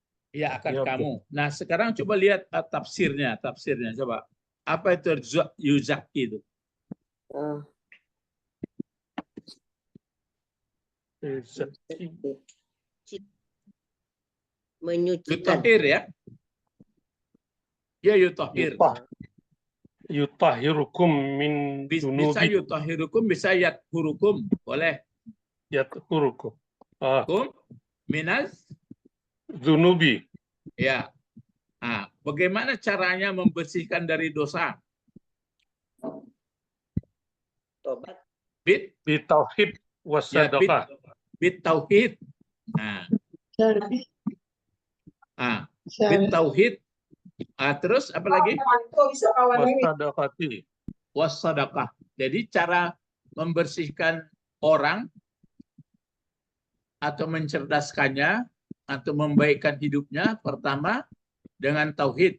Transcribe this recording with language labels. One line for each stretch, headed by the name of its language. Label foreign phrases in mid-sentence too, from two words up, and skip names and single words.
Indonesian: Ya, akan kamu. Nah, sekarang coba lihat tafsirnya coba. Apa itu yuzaki itu? Ah, Menyucikan. Yutahhir ya? Ya yutahhir.
Arabic: يطهركم من Bisa dunubi
Indonesian: yutahhirukum, bisa yathurukum. Boleh.
Arabic: yathurukum. Kum minaz. Dunubi.
Indonesian: Ya. Nah, bagaimana caranya membersihkan dari dosa? Tobat.
Arabic: Bit, Bitauhid
Indonesian: ya,
Arabic: wasadaqah. بالتوحيد. Nah, bit
Indonesian: Syarif. tauhid. Terus apa lagi?
Arabic: Wasadaqati. Wassadaqah.
Indonesian: Jadi cara membersihkan orang atau mencerdaskannya atau membaikkan hidupnya pertama dengan tauhid.